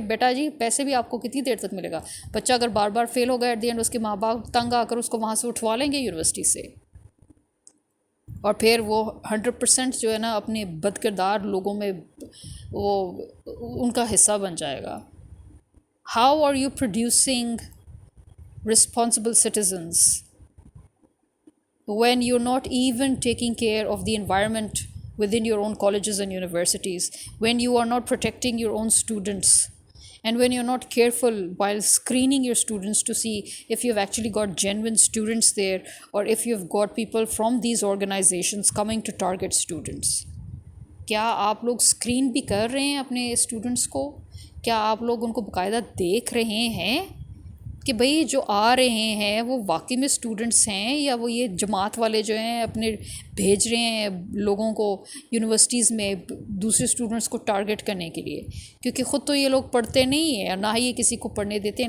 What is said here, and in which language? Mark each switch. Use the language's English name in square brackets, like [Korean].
[Urdu] بیٹا جی پیسے بھی آپ کو کتنی دیر تک ملے گا؟ بچہ اگر بار بار فیل ہو گیا [English] at the end, [Urdu] اس کے ماں باپ تنگ آ کر اس کو وہاں سے اٹھوا لیں گے یونیورسٹی سے، اور پھر وہ 100% جو ہے نا اپنے بد کردار لوگوں میں وہ ان کا حصہ بن جائے گا. [English] How are you producing responsible citizens when you're not even taking care of the environment within your own colleges and universities, when you are not protecting your own students, and when you're not careful while screening your students to see if you've actually got genuine students there, or if you've got people from these organizations coming to target students. [Urdu] کیا آپ لوگ screen بھی کر رہے ہیں اپنے students کو؟ کیا آپ لوگ ان کو باقاعدہ دیکھ رہے ہیں کہ بھئی جو آ رہے ہیں وہ واقعی میں اسٹوڈنٹس ہیں، یا وہ یہ جماعت والے جو ہیں اپنے بھیج رہے ہیں لوگوں کو یونیورسٹیز میں دوسرے اسٹوڈنٹس کو ٹارگٹ کرنے کے لیے؟ کیونکہ خود تو یہ لوگ پڑھتے نہیں ہیں، اور نہ ہی یہ کسی کو پڑھنے دیتے ہیں.